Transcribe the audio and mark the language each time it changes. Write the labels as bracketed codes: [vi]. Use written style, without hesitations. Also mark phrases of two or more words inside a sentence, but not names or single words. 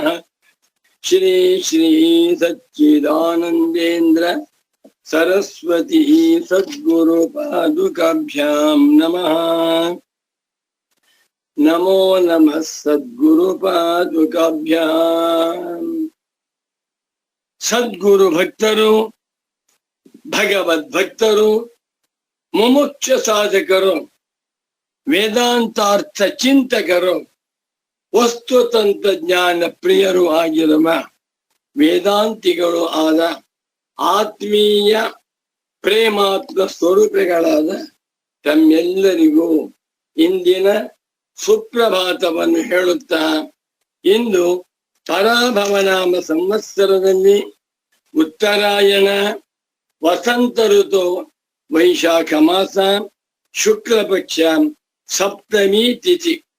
[sa] श्री श्री सच्चिदानन्देन्द्र सरस्वती सद्गुरु पादुकाभ्यां नमः। नमो नमः सद्गुरु पादुकाभ्यां। [kn] सद्गुरु भक्तರು ಭಗವದ್ಭಕ್ತರು ಮುಮುಕ್ಷ ಸಾಧಕರು ವೇದಾಂತಾರ್ಥ ಚಿಂತಕರು ವಸ್ತು ತಂತ್ರಜ್ಞಾನ ಪ್ರಿಯರು ಆಗಿರುವ ವೇದಾಂತಿಗಳು ಆದ ಆತ್ಮೀಯ ಪ್ರೇಮಾತ್ಮ ಸ್ವರೂಪಗಳಾದ ತಮ್ಮೆಲ್ಲರಿಗೂ ಇಂದಿನ ಸುಪ್ರಭಾತವನ್ನು ಹೇಳುತ್ತಾ, ಇಂದು ಪರಾಭವನಾಮ ಸಂವತ್ಸರದಲ್ಲಿ ಉತ್ತರಾಯಣ ವಸಂತ ಋತು ವೈಶಾಖ ಮಾಸ ಶುಕ್ಲ ಪಕ್ಷ ಸಪ್ತಮಿ ತಿಥಿ